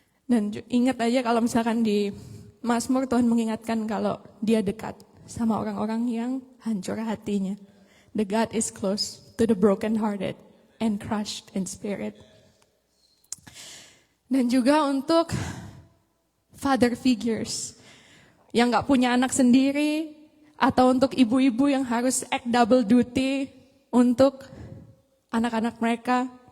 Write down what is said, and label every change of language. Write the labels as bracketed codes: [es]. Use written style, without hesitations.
[id] Dan ingat aja kalau misalkan di Mazmur Tuhan mengingatkan kalau dia dekat sama orang-orang yang hancur hatinya. [en] The God is close to the broken-hearted and crushed in spirit. [id] Dan juga untuk father figures yang gak punya anak sendiri, atau untuk ibu-ibu yang harus act double duty untuk anak-anak mereka.